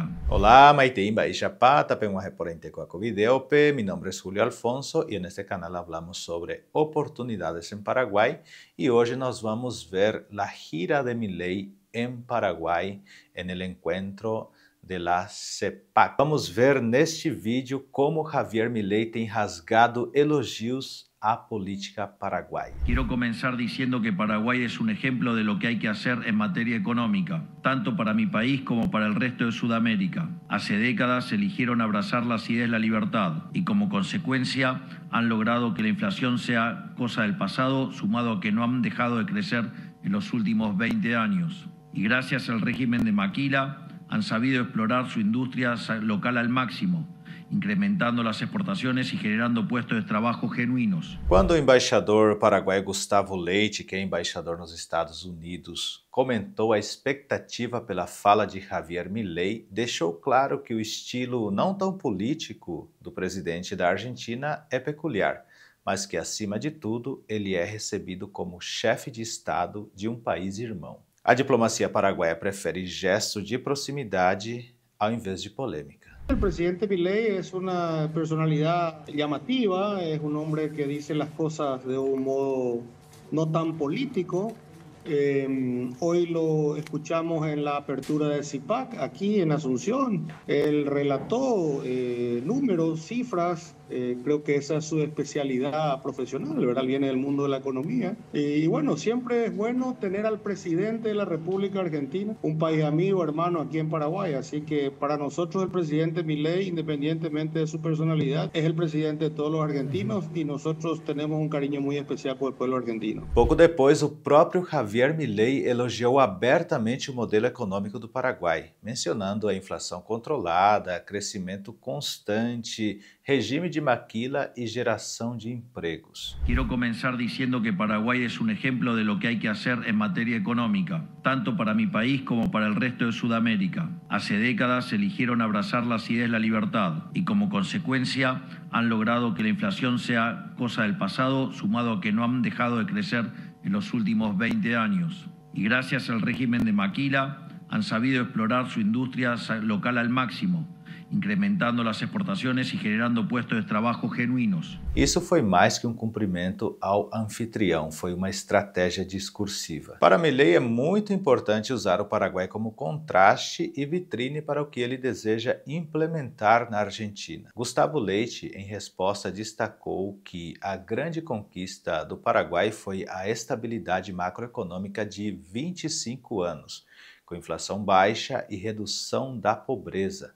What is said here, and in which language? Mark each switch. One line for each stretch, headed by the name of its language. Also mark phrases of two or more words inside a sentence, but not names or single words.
Spanish: Olá, Maite Baixapá, tapemos reporente con Videope. Mi nombre es Julio Alfonso y en este canal hablamos sobre oportunidades en Paraguay y hoy nos vamos a ver la gira de Milei en Paraguay en el encuentro de la CEPAC.
Portuguese: Vamos ver neste vídeo como Javier Milei tem rasgado elogios a política paraguaya.
Spanish: Quiero comenzar diciendo que Paraguay es un ejemplo de lo que hay que hacer en materia económica, tanto para mi país como para el resto de Sudamérica. Hace décadas eligieron abrazar las ideas de la libertad y como consecuencia han logrado que la inflación sea cosa del pasado, sumado a que no han dejado de crecer en los últimos 20 años. Y gracias al régimen de Maquila han sabido explorar su industria local al máximo, incrementando las exportaciones y generando puestos de trabajo genuinos.
Portuguese: Quando o embaixador paraguaio Gustavo Leite, que é embaixador nos Estados Unidos, comentou a expectativa pela fala de Javier Milei, deixou claro que o estilo não tão político do presidente da Argentina é peculiar, mas que, acima de tudo, ele é recebido como chefe de Estado de um país irmão. A diplomacia paraguaia prefere gesto de proximidade ao invés de polêmica.
Spanish: El presidente Milei es una personalidad llamativa, es un hombre que dice las cosas de un modo no tan político. Hoy lo escuchamos en la apertura del CIPAC, aquí en Asunción. Él relató números, cifras, creo que esa es su especialidad profesional, ¿verdad? Viene del mundo de la economía. Y bueno, siempre es bueno tener al presidente de la República Argentina, un país amigo, hermano aquí en Paraguay. Así que para nosotros el presidente Milei, independientemente de su personalidad, es el presidente de todos los argentinos y nosotros tenemos un cariño muy especial por el pueblo argentino.
Portuguese: Pouco depois, o próprio Javier Milei elogiou abertamente o modelo econômico do Paraguai, mencionando a inflação controlada, crescimento constante, regime de Maquila
Spanish: y geración de empleos. Quiero comenzar diciendo que Paraguay es un ejemplo de lo que hay que hacer en materia económica, tanto para mi país como para el resto de Sudamérica. Hace décadas eligieron abrazar las ideas de la libertad y como consecuencia han logrado que la inflación sea cosa del pasado, sumado a que no han dejado de crecer en los últimos 20 años. Y gracias al régimen de Maquila han sabido explorar su industria local al máximo, incrementando las exportaciones y generando puestos de trabajo genuínos.
Portuguese: Isso foi mais que um cumprimento ao anfitrião, foi uma estratégia discursiva. Para Milei é muito importante usar o Paraguai como contraste e vitrine para o que ele deseja implementar na Argentina. Gustavo Leite, em resposta, destacou que a grande conquista do Paraguai foi a estabilidade macroeconômica de 25 anos, com inflação baixa e redução da pobreza.